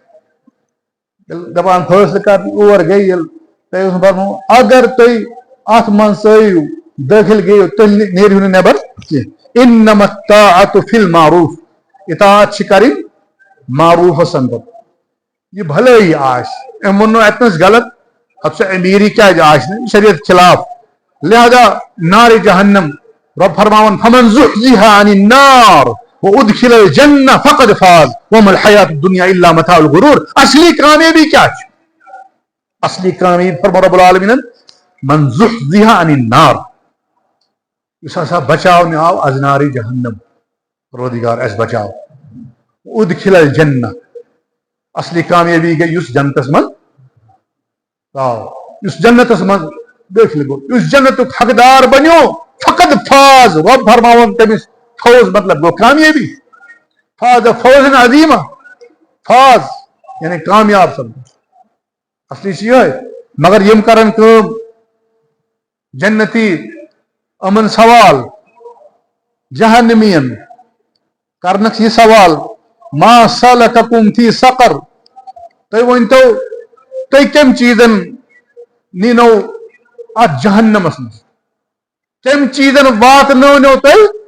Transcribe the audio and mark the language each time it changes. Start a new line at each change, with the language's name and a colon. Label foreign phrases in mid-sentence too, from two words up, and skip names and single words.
Kashmiri: دپان فٲصلہٕ کرنہِ اور گٔے ییٚلہِ تۄہہِ اوسُم فرمومُت اگر تُہۍ اتھ منٛز ژٲیِو دٲخل گٔیو تیٚلہِ نیرِو نہٕ نٮ۪بر کینٛہہ
Arabic: انما الطاعۃ فی المعروف
Kashmiri: اطاعت چھِ کرٕنۍ معروٗفس اندر یہِ بھلٲیی آسہِ أمۍ ووٚن نہٕ اتنس غلط اتھ سۄ امیٖری کیازِ آسہِ نہٕ شریعت خلاف لہذا نارِ جہنم رۄب فرماوان
Arabic: فمن زحزح عن النار وادخل الجنہ فقد فاز وما الحیات الدنیا الا متاع الغرور
Kashmiri: اصلی کامیابی کیا چھِ اصلی کامیابی فرماو
Arabic: رب العالمین من زحزح عن النار
Kashmiri: یُس ہسا بچاونہٕ آو از نارِ جہنم پروردگار اَسہِ بچاو
Arabic: ادخل الجنہ
Kashmiri: اصلی کامیابی گئی یُس جنتس منٛز آو یُس جنتس منٛز دٲخل گوٚو یُس جنتُک حقدار بنیو
Arabic: فقد فاز
Kashmiri: رب فرماوان تٔمِس فوز مطلب گوٚو کامیابی
Arabic: فاز فوزن عظیٖما
Kashmiri: فاز یعنی کامیاب سپدُن اصلی چھِ یِہوے مگر یِم کرن کٲم جنتی یِمن سوال جہنمین کرنکھ یہِ سوال
Arabic: ما سلککم فی سقر
Kashmiri: تُہۍ ؤنتو تُہۍ کمہِ چیٖزن نیٖنو اتھ جہنمس منٛز کمہِ چیٖزن واتنٲونو تُہۍ